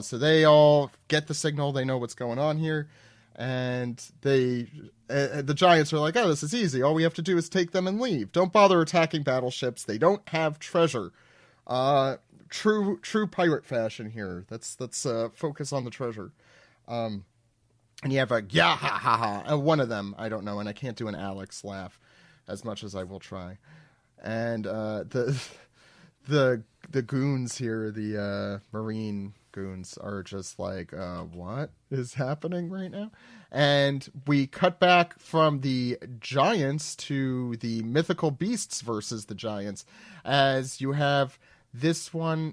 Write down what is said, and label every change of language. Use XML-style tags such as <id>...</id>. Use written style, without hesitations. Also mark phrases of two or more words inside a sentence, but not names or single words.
<en>So they all get the signal. They know what's going on here. And the giants are like, this is easy. All we have to do is take them and leave. Don't bother attacking battleships. They don't have treasure. True pirate fashion here. Let's focus on the treasure. And you have a ha ha ha. And one of them, I don't know, and I can't do an Alex laugh as much as I will try. And the goons here, the marine goons, are just like, what is happening right now? And we cut back from the giants to the mythical beasts versus the giants, as you have this one.</en>